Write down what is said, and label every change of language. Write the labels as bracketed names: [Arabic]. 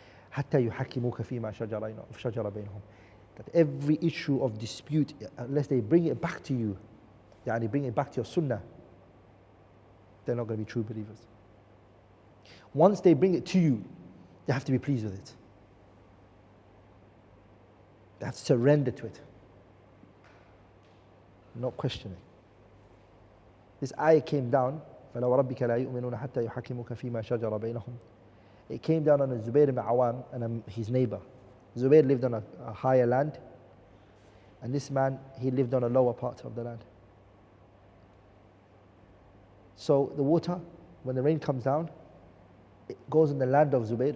[Arabic] حتى يحكموك فيما شجر بينهم. [English] That every issue of dispute, unless they bring it back to you, [Arabic] يعني [English] bring it back to your sunnah, they're not going to be true believers. Once they bring it to you, you have to be pleased with it. You have to surrender to it. Not questioning. This ayah came down, [Arabic] فَلَوْ رَبِّكَ لَا يُؤْمِنُونَ حَتَّى يُحَكِّمُوكَ فِيمَا شَجَرَ بَيْنَهُم. [English] It came down on Zubayr ibn Awam and his neighbor. Zubayr lived on a higher land, and this man, he lived on a lower part of the land. So the water, when the rain comes down, it goes in the land of Zubayr.